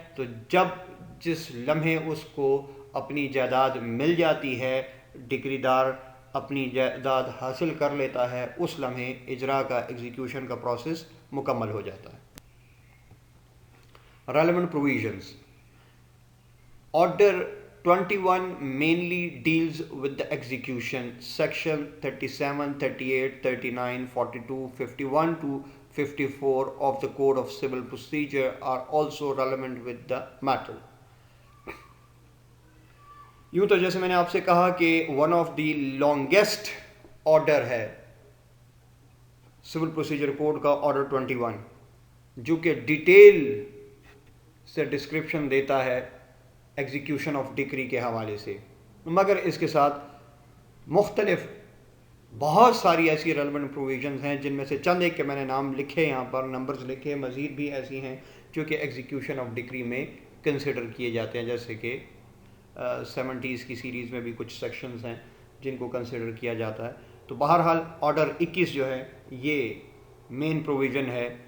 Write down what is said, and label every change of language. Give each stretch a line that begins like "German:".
Urdu: تو جس لمحے اس کو اپنی جائیداد مل جاتی ہے، ڈکری دار اپنی جائیداد حاصل کر لیتا ہے، اس لمحے اجرا کا، ایگزیکیوشن کا پروسیس مکمل ہو جاتا ہے.
English: Relevant provisions. Order 21 mainly deals with the execution. Section 37, 38, 39, 42, 51 to 54 of the Code of Civil Procedure are also relevant with the matter.
Urdu: یوں تو جیسے میں نے آپ سے کہا کہ one of the longest order ہے سول پروسیجر کوڈ کا آرڈر 21، جو کہ ڈیٹیل سے ڈسکرپشن دیتا ہے ایگزیکیوشن آف ڈکری کے حوالے سے، مگر اس کے ساتھ مختلف بہت ساری ایسی ریلیونٹ پروویژنز ہیں، جن میں سے چند ایک کے میں نے نام لکھے، یہاں پر نمبرز لکھے، مزید بھی ایسی ہیں جو کہ ایگزیکیوشن آف ڈکری میں کنسیڈر کیے جاتے ہیں، جیسے کہ 70s کی سیریز میں بھی کچھ سیکشنز ہیں جن کو کنسیڈر کیا جاتا ہے۔ تو بہرحال آرڈر 21 جو ہے یہ مین پروویژن ہے